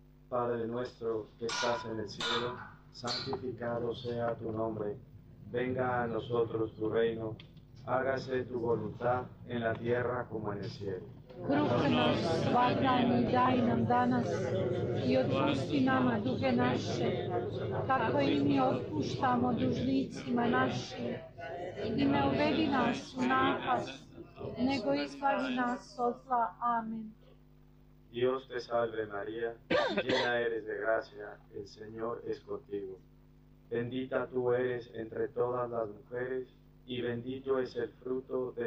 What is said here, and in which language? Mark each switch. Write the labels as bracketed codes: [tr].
[es] Padre nuestro que estás en el cielo, santificado sea tu nombre. Venga a nosotros tu reino. hágase tu voluntad en la tierra como en el cielo. [ru] Хлеб наш сегодняшний дай нам danas, и отпусти нам дуги наши, как и мы отпускаем должникам нашим, и не уведи нас в напасть, но избави нас от зла. Аминь. [es] Dios te salve María, llena eres de gracia, el Señor es contigo. Bendita tú eres entre todas las mujeres, y bendito es el fruto de